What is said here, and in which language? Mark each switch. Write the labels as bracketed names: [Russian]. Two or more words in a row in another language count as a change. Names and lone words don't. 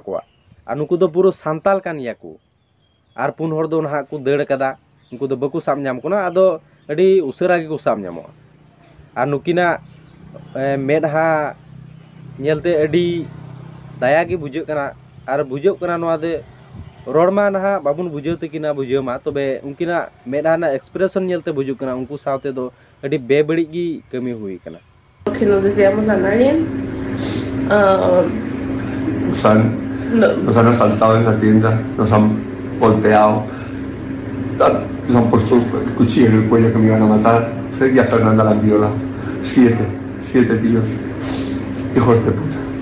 [Santali] कोआ आ नुकु दो पूरा सांताल कान या को आर पुन हर दो नहा को दड़ कदा उनको दो बकु साब नाम कोना आदो अडी उसरा गे को साब नामो आ नुकिना मेडहा नेलते अडी दया गे बुझे कना आर बुझे कना नवा दे रोडमा नहा बाबुन बुझे तकिना बुझेमा तबे उनकिना मेडहा ना एक्सप्रेशन नेलते बुझु कना उनको साथे दो अडी बेबड़ी गी कमी हुई कना [Spanish] que no deseamos a nadie. Nos han asaltado en la tienda, nos han golpeado, nos han puesto el cuchillo en el cuello que me iban a matar. Fred y a Fernanda la han violado. 7 tíos, hijos de puta.